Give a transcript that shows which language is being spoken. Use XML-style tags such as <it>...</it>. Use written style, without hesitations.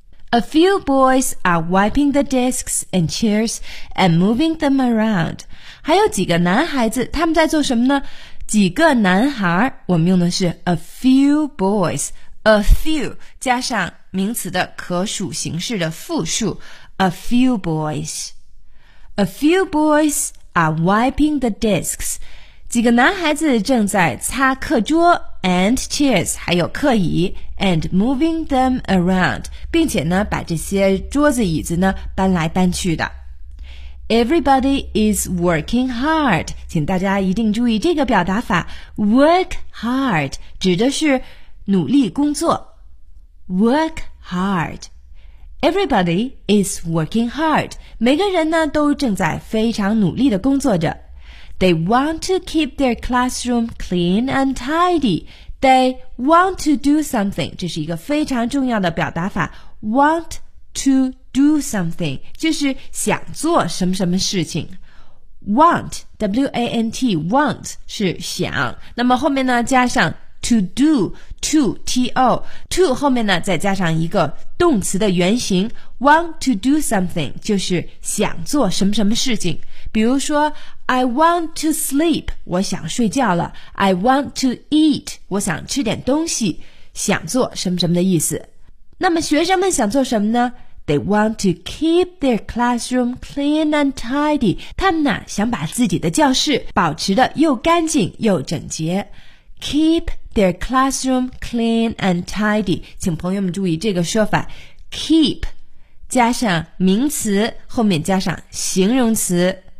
<en>A few boys are wiping the desks and chairs and moving them around.</en> <zh>还有几个男孩子他们在做什么呢？几个男孩，我们用的是 a few boys. A few 加上名词的可数形式的复数。</zh> <en>A few boys. A few boys are wiping the desks.</en> <zh>几个男孩子正在擦课桌</zh> <en>and chairs,</en> <zh>还有课椅</zh> <en>and moving them around.</en> <zh>并且呢把这些桌子椅子呢搬来搬去的。</zh> <en>Everybody is working hard.</en> <zh>请大家一定注意这个表达法。 Work hard 指的是努力工作。</zh> <en>Work hard. Everybody is working hard.</en> <zh>每个人呢都正在非常努力地工作着。</zh> <en>They want to keep their classroom clean and tidy. They want to do something.</en> <zh>这是一个非常重要的表达法。</zh> <en>Want to do something.</en> <zh>就是想做什么什么事情。 Want, W-A-N-T, want 是想。那么后面呢加上 to do, to, T-O, to 后面呢再加上一个动词的原型。</zh> <en>Want to do something,</en> <zh>就是想做什么什么事情。比如说</zh> <en>I want to sleep,</en> <zh>我想睡觉了。</zh> <en>I want to eat,</en> <zh>我想吃点东西。想做什么什么的意思。那么学生们想做什么呢？</zh> <en>They want to keep their classroom clean and tidy.</en> <zh>他们呢想把自己的教室保持得又干净又整洁。</zh> <en>Keep their classroom clean and tidy.</en> <zh>请朋友们注意这个说法。Keep, 加上名词，后面加上形容词。</zh>